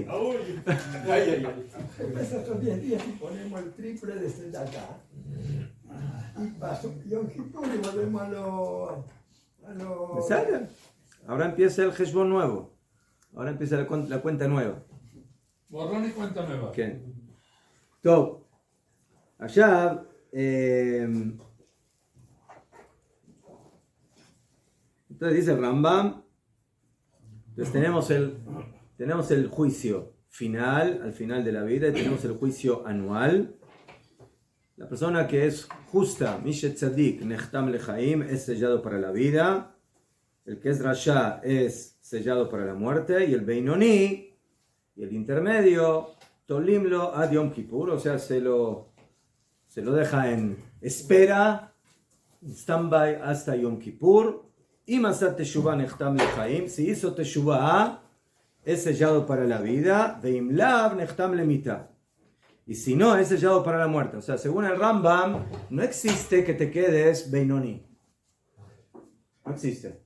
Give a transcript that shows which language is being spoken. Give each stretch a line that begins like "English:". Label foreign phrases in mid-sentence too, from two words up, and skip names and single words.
Spanish: ¿Qué pasa estos 10 días si ponemos el triple de Sedaka? Y pasó Yom Kippur y volvemos a lo... ¿Sale? Ahora empieza el Heshbon nuevo. Ahora empieza la cuenta nueva. Borrón y cuenta nueva.
Hebrew: כן. טוב, עכשיו,
Spanish: entonces dice el Rambam, entonces tenemos el juicio final, al final de la vida, y tenemos el juicio anual. La persona que es justa,
Hebrew: מי שהוא צדיק נחתם לחיים,
Spanish: es sellado para la vida. El que es Rasha es sellado para la muerte. Y el Beinoni, y el intermedio,
Hebrew: תולין לו עד יום כיפור,
Spanish: o sea, se lo deja en espera, en stand-by hasta Yom Kippur.
Hebrew: Y עשה תשובה נחתם לחיים,
Spanish: si hizo Teshuvah, es sellado para la vida.
Hebrew: ואם לאו נחתם למיתה.
Spanish: Y si no, es sellado para la muerte. O sea, según el Rambam, no existe que te quedes Beinoni. No existe.